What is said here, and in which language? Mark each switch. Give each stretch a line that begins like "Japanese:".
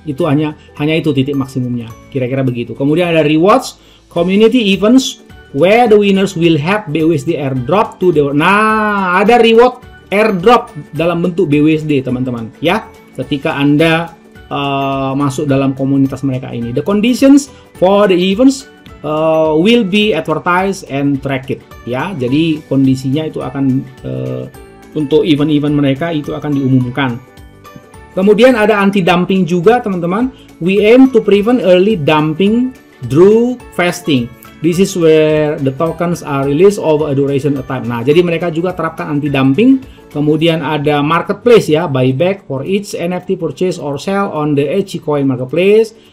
Indonesian: Itu hanya itu titik maksimumnya. Kira-kira begitu. Kemudian ada
English: rewards, community events where the winners will have BUSD airdrop to the.
Indonesian: Nah, ada reward airdrop dalam bentuk BUSD, teman-teman, ya. Ketika Anda masuk dalam komunitas mereka ini.
English: The conditions for the events will be advertised and tracked, ya.
Indonesian: Jadi kondisinya itu akan untuk event-event mereka itu akan diumumkan. Kemudian ada anti-dumping juga, teman-teman.
English: We aim to prevent early dumping through fasting. This is where the tokens are released over a duration of time.
Indonesian: Nah, jadi mereka juga terapkan anti-dumping. Kemudian ada marketplace ya,
English: buyback for each NFT purchase or sell on the Eci Coin marketplace.